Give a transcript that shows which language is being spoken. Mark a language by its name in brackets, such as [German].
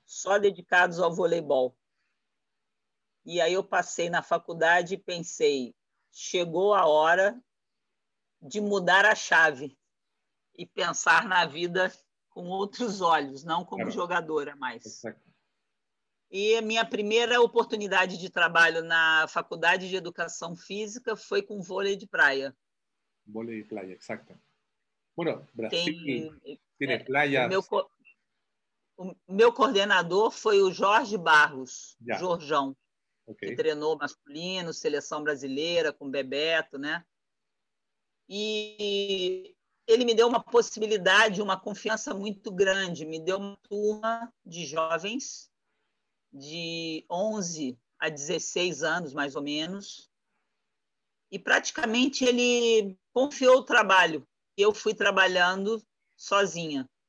[Portuguese] Só dedicados ao voleibol. E aí eu passei na faculdade e pensei, chegou a hora de mudar a chave e pensar na vida com outros olhos, não como jogadora mais. [Spanish] Exacto. [Portuguese] E a minha primeira oportunidade de trabalho na Faculdade de Educação Física foi com vôlei de praia. Vôlei de praia, exacto. [Spanish] Bueno, Brasil tiene playas. [Portuguese] O meu coordenador foi o Jorge Barros, Jorjão, okay. que treinou masculino, seleção brasileira, com Bebeto, né? E ele me deu uma possibilidade, uma confiança muito grande, me deu uma turma de jovens de 11 a 16 anos, mais ou menos, e praticamente ele confiou o trabalho, e eu fui trabalhando sozinha.